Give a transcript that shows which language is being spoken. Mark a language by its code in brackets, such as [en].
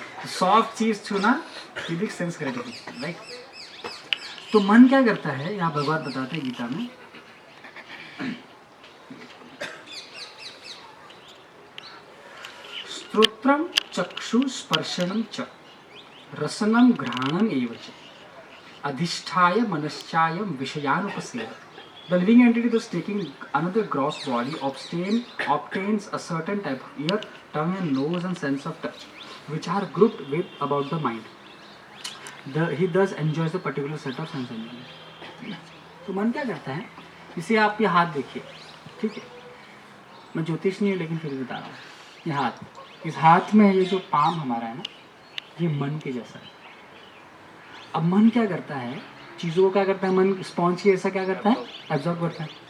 [hi] Soft चीज छूना [en] physic sense gratification, [hi] right? तो मन क्या करता है, यहाँ भगवान बताते हैं गीता में, [sa] श्रोत्रम चक्षु स्पर्शनम च रसनम घ्राणम एव च अधिष्ठाय मनश्चायम विषयानुपसेवते. [en] The living entity thus taking another gross body obtains a certain type of ear, tongue and nose and sense of touch, which are grouped with about the mind. He thus enjoys a particular set of sense enjoyment. [hi] तो मन क्या करता है? इसे आप ये हाथ देखिए, ठीक है? मैं ज्योतिष नहीं हूँ लेकिन फिर बता रहा हूँ. ये हाथ, इस हाथ में ये जो पाम हमारा है ना, ये मन के जैसा है. अब मन क्या करता है, चीज़ों को क्या करता है, मन स्पॉन्ज के ऐसा क्या करता है, एब्जॉर्ब करता है.